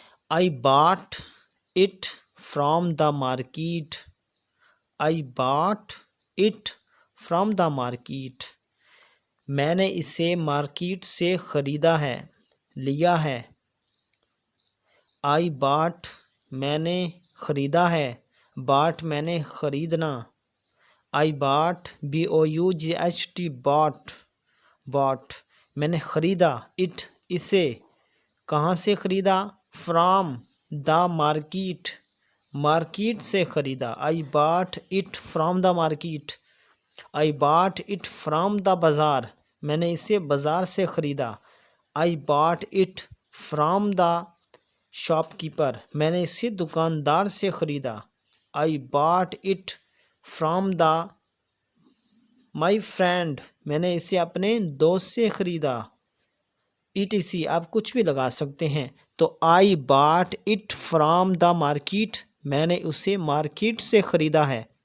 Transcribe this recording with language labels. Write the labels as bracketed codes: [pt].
[en] I bought it from the market. I bought it from the market. [ur] میں نے اسے market سے خریدا ہے، لیا ہے. [en] I bought [ur] میں نے خریدا ہے. باٹ میں نے خریدنا. [en] I bought BOUGHT bought. [ur] باٹ میں نے خریدا. اٹ اسے کہاں سے خریدا؟ [en] From the market. [ur] مارکیٹ سے خریدا. [en] I bought it from the market. I bought it from the bazaar. [ur] میں نے اسے بازار سے خریدا. [en] I bought it from the shop keeper. [ur] میں نے اسے دکاندار سے خریدا. [en] I bought it from the my friend. [ur] میں نے اسے اپنے دوست سے خریدا. ETC آپ کچھ بھی لگا سکتے ہیں. [en] تو I bought it from the market. [ur] میں نے اسے مارکیٹ سے خریدا ہے.